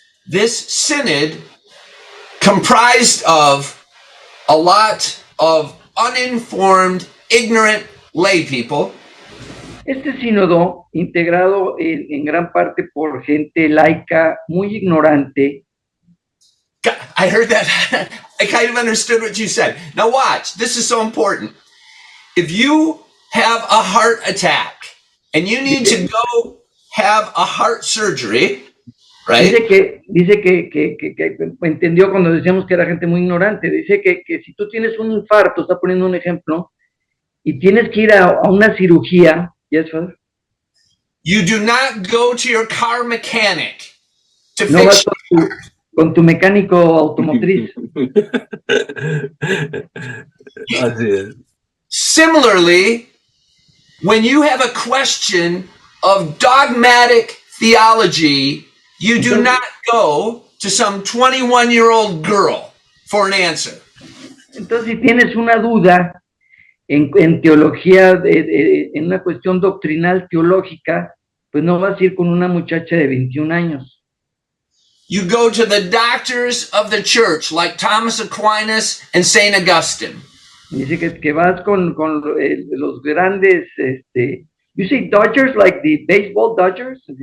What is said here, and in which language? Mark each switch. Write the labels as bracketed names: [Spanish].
[English] This synod comprised of a lot of uninformed, ignorant lay people. [Spanish] Este sínodo, integrado en gran parte por gente laica, muy ignorante. [English] I heard that. I kind of understood what you said. Now watch, this is so important. If you have a heart attack and you need to go have a heart surgery, right? [Spanish] Dice que entendió cuando decíamos que era gente muy ignorante. Dice que si tú tienes un infarto, está poniendo un ejemplo, y tienes que ir a una cirugía, [English] yes, Father? You do not go to your car mechanic to [Spanish] No [English] fix [Spanish] vas con tu mecánico automotriz. Así es. [English] Similarly, when you have a question of dogmatic theology, you do not go to some 21-year-old girl for an answer. [Spanish] Entonces, si tienes una duda en teología, en una cuestión doctrinal teológica, pues no vas a ir con una muchacha de 21 años. [English] You go to the doctors of the church, like Thomas Aquinas and St. Augustine. [Spanish] Dice que vas con los grandes, [English] you say Dodgers, like the baseball Dodgers?